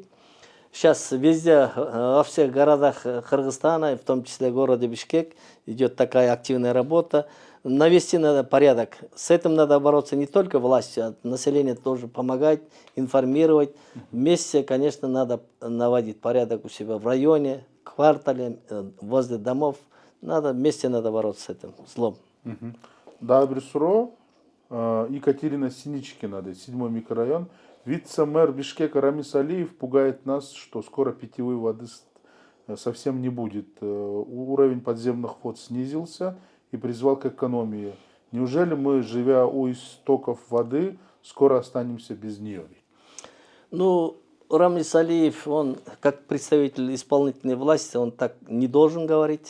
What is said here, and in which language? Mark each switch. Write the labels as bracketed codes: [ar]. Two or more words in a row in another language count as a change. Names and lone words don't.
[ru] Сейчас везде, во всех городах Кыргызстана, в том числе в городе Бишкек, идет такая активная работа. Навести надо порядок. С этим надо бороться не только властью, а население тоже помогать, информировать. Вместе, конечно, надо наводить порядок у себя в районе, квартале, возле домов. Вместе надо бороться с этим злом. [ky] Да, бир суроо. [ru] Екатерина Синичкина, 7-й микрорайон. Вице-мэр Бишкека Рамис Алиев пугает нас, что скоро питьевой воды совсем не будет. Уровень подземных вод снизился и призвал к экономии. Неужели мы, живя у истоков воды, скоро останемся без нее? Ну, Рамис Алиев, он как представитель исполнительной власти, он так не должен говорить.